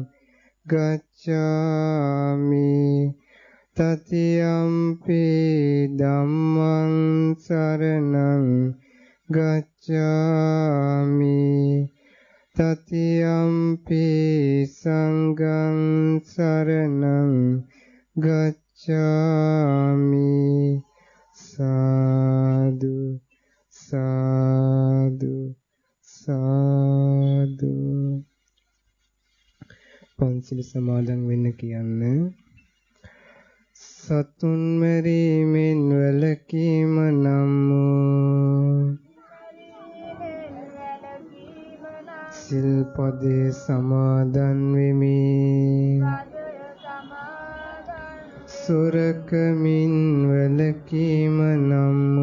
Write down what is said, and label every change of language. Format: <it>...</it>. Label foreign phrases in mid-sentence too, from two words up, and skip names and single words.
<pi>ගච්ඡාමි တတိယံ පි ධම්මං සරණං ගච්ඡාමි တတိယံ පි සංඝං සරණං ගච්ඡාමි සාදු සාදු සාදු</pi> <si>පන්සිල් සමාදන් වෙන්න කියන්නේ සතුන් මරීමෙන් වැළකීම නම් සිල්පදේ සමාදන් වෙමි සොරකමින් වැළකීම නම්</si>